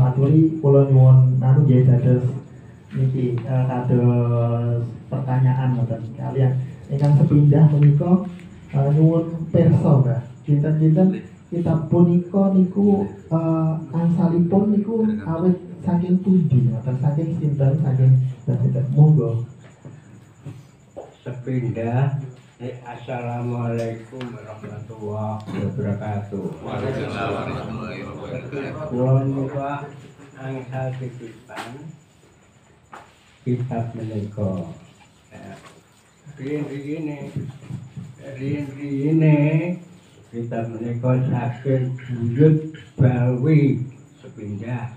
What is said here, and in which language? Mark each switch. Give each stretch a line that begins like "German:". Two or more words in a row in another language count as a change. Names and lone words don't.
Javanese: aturi kula nyuwun anu nggih dados niki kados pertanyaan ngoten kalian ingkang sepindah menika nyuwun pirsa Mbah kinten-kinten kitab punika niku angsalipun niku awit saking pundi ngoten saking sinten saking sinten monggo sepindah.
Arabic: السلام عليكم ورحمة الله وبركاته. وعليكم السلام ورحمة الله وبركاته.
Javanese: Kula niku angsal titipan kitab menika. Riyen-riyene kitab menika saking buyut Bawi sepindah.